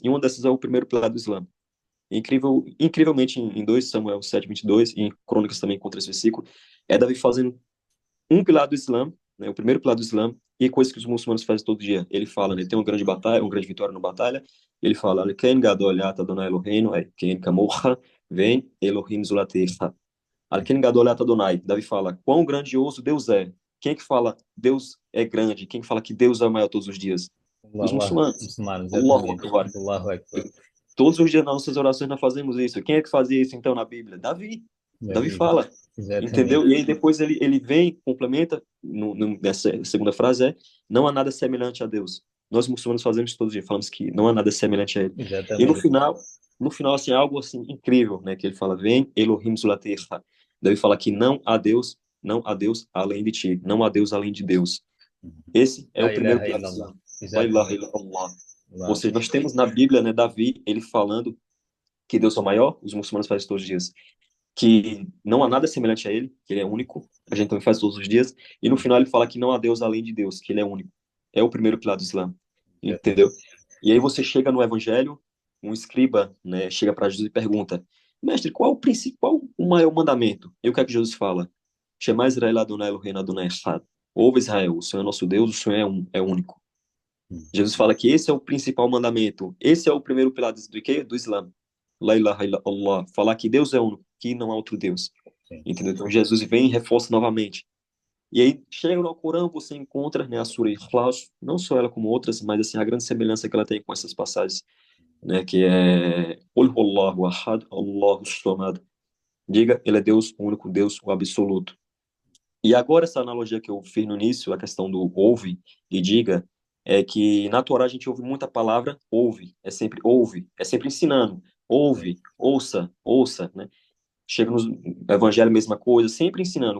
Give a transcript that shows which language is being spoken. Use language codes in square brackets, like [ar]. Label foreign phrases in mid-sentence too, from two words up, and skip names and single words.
[pt] E uma dessas é o primeiro pilar do Islã. Incrivelmente, em 2 Samuel 7:22 e em Crônicas também encontra esse versículo, é Davi fazendo um pilar do Islã, né, o primeiro pilar do Islã, e coisas que os muçulmanos fazem todo dia. Ele fala, né, ele tem uma grande batalha, uma grande vitória na batalha, ele fala, [he] כן גדול יתה אדוני אלוהינו, כן כמוך, ואין אלוהים זולתך. על כן גדלת אדוני. [pt] Davi fala, quão grandioso Deus é. Quem é que fala Deus é grande? Quem fala que Deus é o maior todos os dias? Os Allah, muçulmanos. muçulmano, [ar] Allahu [pt] exatamente. [ar] Akbar. الله أكبر. [pt] Todos os dias nas nossas orações nós fazemos isso. Quem é que fazia isso então na Bíblia? Davi. Davi Davi, fala, entendeu? exatamente. E aí depois ele vem, complementa, nessa segunda frase não há nada semelhante a Deus. Nós muçulmanos fazemos isso todos os dias, falamos que não há nada semelhante a ele. E Exatamente. no final assim, algo assim incrível, né, que ele fala, [he] ואין אלוהים זולתך. [pt] Davi fala que não há Deus além de ti, não há Deus além de Deus. Esse é o [ar] La [pt] primeiro [ar] ilaha [pt] pilar do [ar] illallah. [pt] Islã. [ar] لا إله [pt] Exatamente. [ar] illallah. Ou [pt] Allah. seja, nós temos na Bíblia, né, Davi, ele falando que Deus é o maior, os muçulmanos fazem todos os dias, que não há nada semelhante a ele, que ele é único, a gente também faz todos os dias, e no final ele fala que não há Deus além de Deus, que ele é único. É o primeiro pilar do Islã, entendeu? E aí você chega no Evangelho, um escriba, né, chega para Jesus e pergunta, mestre, qual o principal, o maior mandamento? E o que é que Jesus fala? [he] שמע ישראל אדוני אלוהינו אדוני אחד. [pt] Ouve Israel, o Senhor é nosso Deus, o Senhor é único. Jesus fala que esse é o principal mandamento. Esse é o primeiro pilar do quê? Do Islã. [ar] لا إله إلا الله. [pt] Falar que Deus é único, que não há outro Deus. Sim. Entendeu? Então Jesus vem e reforça novamente. E aí, chega no Corão, você encontra, né, a Sura Ikhlas, não só ela como outras, mas assim, a grande semelhança que ela tem com essas passagens, né, que é [ar] قل هو الله أحد الله الصمد. [pt] Diga, ele é Deus, o único Deus, o absoluto. E agora essa analogia que eu fiz no início, a questão do ouve e diga, é que na Torá a gente ouve muita palavra ouve, é sempre ensinando, Sim. ouve, ouça, ouça, né? Chega no Evangelho, mesma coisa, sempre ensinando.